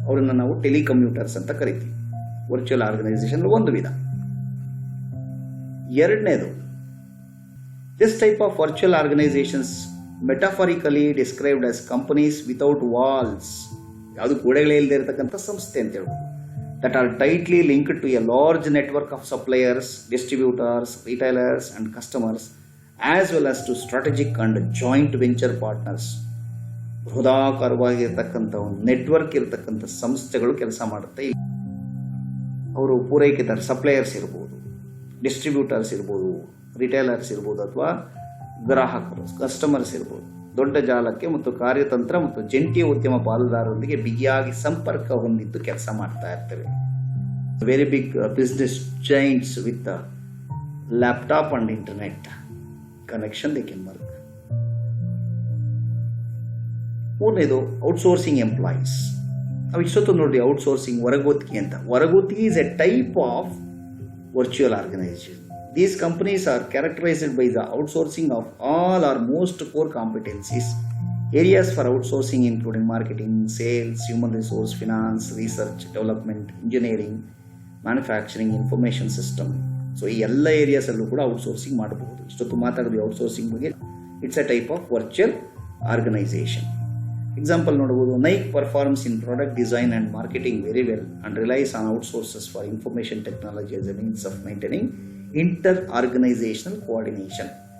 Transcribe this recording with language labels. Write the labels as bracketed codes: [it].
[kn] ಅವರನ್ನು ನಾವು ಟೆಲಿಕಮ್ಯೂಟರ್ಸ್ ಅಂತ ಕರಿತೀವಿ. ವರ್ಚುವಲ್ ಆರ್ಗನೈಸೇಷನ್ ಒಂದು ವಿಧ. ಎರಡನೇದು, [en] This type of virtual organisations metaphorically described as companies without walls. [kn] ಯಾವುದು ಗೋಡೆಗಳೇ ಇಲ್ಲದೆ ಇರತಕ್ಕಂಥ ಸಂಸ್ಥೆ ಅಂತ ಹೇಳ್ಬೋದು. [en] That are tightly linked to a large network of suppliers, distributors, retailers and customers, as well as to strategic and joint venture partners. [kn] ಬೃಹದಾಕಾರವಾಗಿರ್ತಕ್ಕಂಥ ಒಂದು network ಇರತಕ್ಕಂಥ ಸಂಸ್ಥೆಗಳು ಕೆಲಸ ಮಾಡುತ್ತೆ. ಅವರು ಪೂರೈಕೆದಾರ ಸಪ್ಲೈಯರ್ಸ್ ಇರ್ಬೋದು, ಡಿಸ್ಟ್ರಿಬ್ಯೂಟರ್ಸ್ ಇರ್ಬೋದು, ರಿಟೇಲರ್ಸ್ ಇರ್ಬೋದು, ಅಥವಾ ಗ್ರಾಹಕರು ಕಸ್ಟಮರ್ಸ್ ಇರ್ಬೋದು. ದೊಡ್ಡ ಜಾಲಕ್ಕೆ ಮತ್ತು ಕಾರ್ಯತಂತ್ರ ಮತ್ತು ಜಂಟಿ ಉದ್ಯಮ ಪಾಲುದಾರರೊಂದಿಗೆ ಬಿಗಿಯಾಗಿ ಸಂಪರ್ಕ ಹೊಂದಿದ್ದು ಕೆಲಸ ಮಾಡ್ತಾ ಇರ್ತವೆ. [en] Very big business giants with laptop and internet connection they can work. [kn] ಮೂರನೇದು ಔಟ್ಸೋರ್ಸಿಂಗ್ ಎಂಪ್ಲಾಯೀಸ್. ನಾವು ಇಷ್ಟೊತ್ತು ನೋಡಿ ಔಟ್ಸೋರ್ಸಿಂಗ್, ಹೊರಗುತ್ತಿಗೆ ಅಂತ. [en] ಹೊರಗುತ್ತಿಗೆ is a type of virtual organisation. These companies are characterized by the outsourcing of all or most core competencies. Areas for outsourcing including marketing, sales, human resource, finance, research, development, engineering, manufacturing, information system. [kn] So ಈ ಎಲ್ಲ ಏರಿಯಾಸಲ್ಲೂ ಕೂಡ outsourcing ಮಾಡಬಹುದು. ಇಷ್ಟೊತ್ತು ಮಾತಾಡಿದ್ವಿ outsourcing ಬಗ್ಗೆ. [en] It's a type of virtual organisation. Example [kn] ನೋಡಬಹುದು, [en] Nike performs in product design and marketing very well and relies on outsources for information technology as a means of maintaining inter organisational coordination.